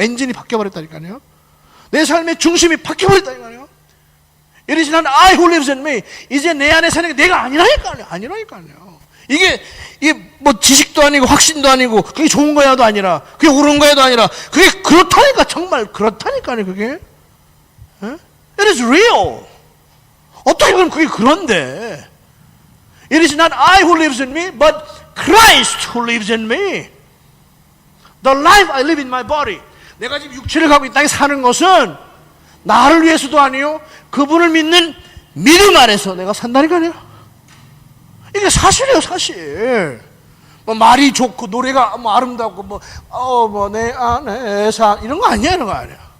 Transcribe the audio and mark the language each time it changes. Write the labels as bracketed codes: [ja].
[ko] 엔진이 바뀌어버렸다니까요. 내 삶의 중심이 바뀌어버렸다니까요. 이러지 난 [en] I who lives in me, [ko] 이제 내 안에 사는 게 내가 아니라니까요. 이게 뭐 지식도 아니고 확신도 아니고 그게 좋은 거야도 아니라 그게 옳은 거야도 아니라 그게 그렇다니까. 정말 그렇다니까요. 그게 [en] It is real. [ko] 어떻게 보면 그게 그런데, [en] It is not I who lives in me, but Christ who lives in me. The life I live in my body. [ko] 내가 지금 육체를 갖고 이 땅에 사는 것은 나를 위해서도 아니요, 그분을 믿는 믿음 안에서 내가 산다니까요. 이게 사실이에요, 사실. 뭐 말이 좋고 노래가 뭐 아름답고 뭐 내 안에 이런 거 아니야, 이런 거 아니야.